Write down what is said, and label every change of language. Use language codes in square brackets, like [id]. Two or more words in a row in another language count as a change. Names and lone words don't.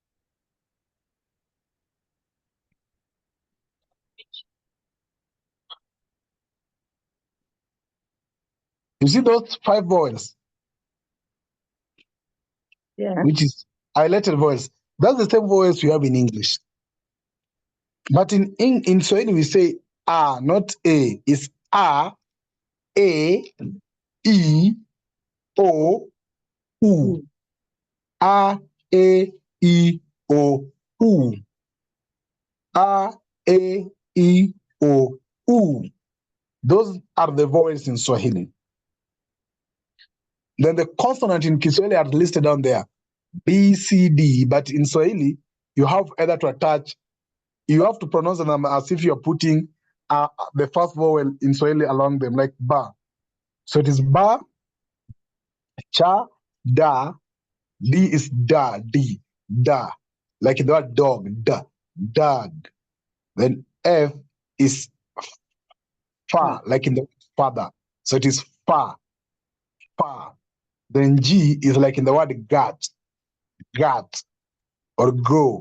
[en] You see those 5 vowels, Yeah. which is highlighted vowels. That's the same vowels we have in English. But in Swahili, we say a, not a. It's a, e, o, u. A, e, o, u. A, e, o, u. Those are the vowels in Swahili. Then the consonant in Kiswahili are listed down there, B, C, D. But in Swahili, you have either to attach, you have to pronounce them as if you're putting the first vowel in Swahili along them, like ba. So it is ba, cha, da, D is da, D, da. Like in the word dog, da, dog. Then F is fa, like in the word father. So it is fa, fa. Then G is like in the word gat, gat, or go.